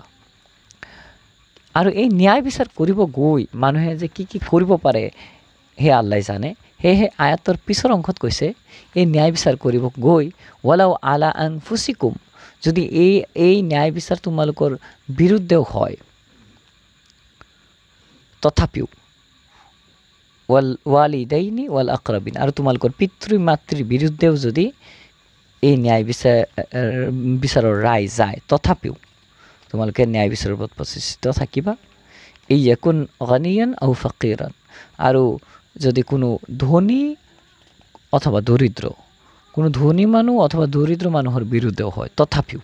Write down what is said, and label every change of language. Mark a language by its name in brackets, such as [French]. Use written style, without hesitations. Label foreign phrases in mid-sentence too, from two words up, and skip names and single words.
[Assamese] আৰু এই ন্যায় বিচাৰ কৰিব গৈ মানুহে যে কি কি কৰিব পাৰে সেই আল্লাই জানে। সেয়েহে আয়াতৰ পিছৰ অংশত কৈছে এই ন্যায় বিচাৰ কৰিব গৈ [Arabic] ولو على أنفسكم, [Assamese] যদি এই ন্যায় বিচাৰ তোমালোকৰ বিৰুদ্ধেও হয়, তথাপিও [Arabic] والوالدين والأقربين, [Assamese] আৰু তোমালোকৰ পিতৃ মাতৃৰ বিৰুদ্ধেও যদি এই ন্যায় বিচাৰৰ ৰায় যায়, তথাপিও তোমালোকে ন্যায় বিচাৰৰ ওপৰত প্ৰতিষ্ঠিত থাকিবা। এই [Arabic] يكن غنيا أو فقيرا, [Assamese] আৰু যদি কোনো ধনী অথবা দৰিদ্ৰ, কোনো ধনী মানুহ অথবা দৰিদ্ৰ মানুহৰ বিৰুদ্ধেও হয়, তথাপিও।